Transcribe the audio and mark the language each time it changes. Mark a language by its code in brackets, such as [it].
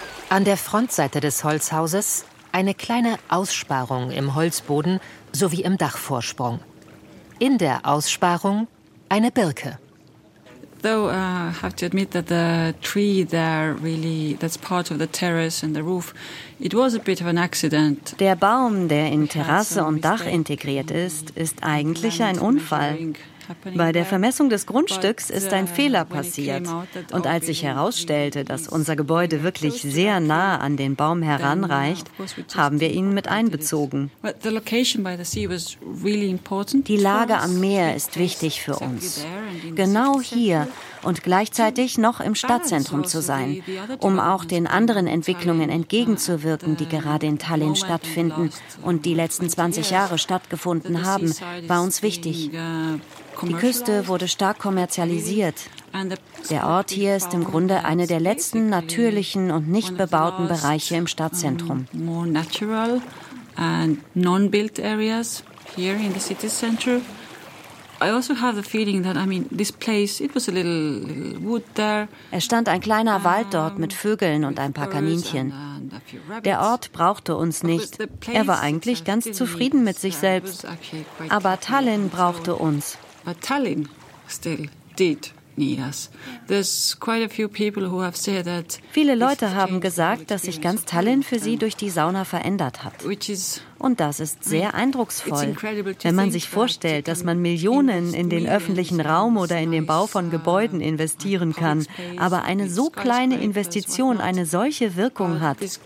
[de] An der Frontseite des Holzhauses eine kleine Aussparung im Holzboden sowie im Dachvorsprung. In der Aussparung eine Birke. [en] Though I have to admit that the tree there really, that's part of the terrace and the roof, it was a bit of an accident. [de] Der Baum, der in Terrasse und Dach integriert ist, ist eigentlich ein Unfall. Bei der Vermessung des Grundstücks ist ein Fehler passiert. Und als sich herausstellte, dass unser Gebäude wirklich sehr nah an den Baum heranreicht, haben wir ihn mit einbezogen. Die Lage am Meer ist wichtig für uns. Genau hier und gleichzeitig noch im Stadtzentrum zu sein, um auch den anderen Entwicklungen entgegenzuwirken, die gerade in Tallinn stattfinden und die letzten 20 Jahre stattgefunden haben, war uns wichtig. Die Küste wurde stark kommerzialisiert. Der Ort hier ist im Grunde einer der letzten natürlichen und nicht bebauten Bereiche im Stadtzentrum. [en] Natural and non-built areas here in the city center. I also have the feeling that, I mean, this place, it was a little wood there. [de] Es stand ein kleiner Wald dort mit Vögeln und ein paar Kaninchen. Der Ort brauchte uns nicht. Er war eigentlich ganz zufrieden mit sich selbst. Aber Tallinn brauchte uns. [en] But Tallinn still did need us. There's quite a few people who have said that. [de] Viele Leute haben gesagt, dass sich ganz Tallinn für sie durch die Sauna verändert hat. Und das ist sehr eindrucksvoll, wenn man sich vorstellt, dass man Millionen in den öffentlichen Raum oder in den Bau von Gebäuden investieren kann, aber eine so kleine Investition eine solche Wirkung hat.